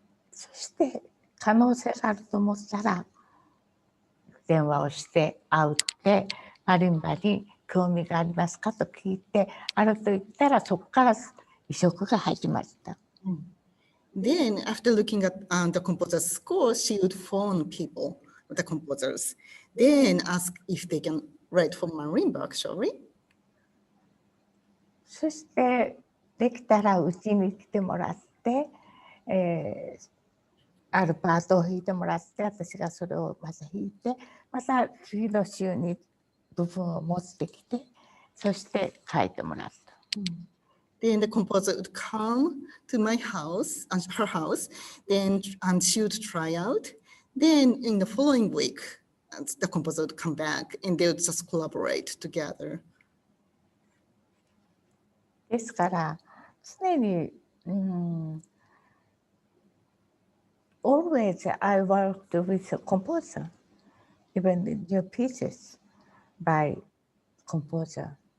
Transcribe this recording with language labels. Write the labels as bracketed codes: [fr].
[ja] そして可能性があると思ったら電話をして会うってマリンバに興味がありますかと聞いてあると言ったらそこから移植が始まった。 [en] Then, after looking at the composer's score, she would phone people, the composers, then ask if they can write for marimba, actually. [ja] そしてできたらうちに来てもらって、あるパートを弾いてもらって私がそれをまた弾いてまた次の週に部分を持ってきてそして書いてもらった。 [en] Then the composer would come to my house, her house, then she would try out. Then in the following week, the composer would come back and they would just collaborate together. [ja] ですから常に、 [en] always I worked with a composer, even the new pieces by composer.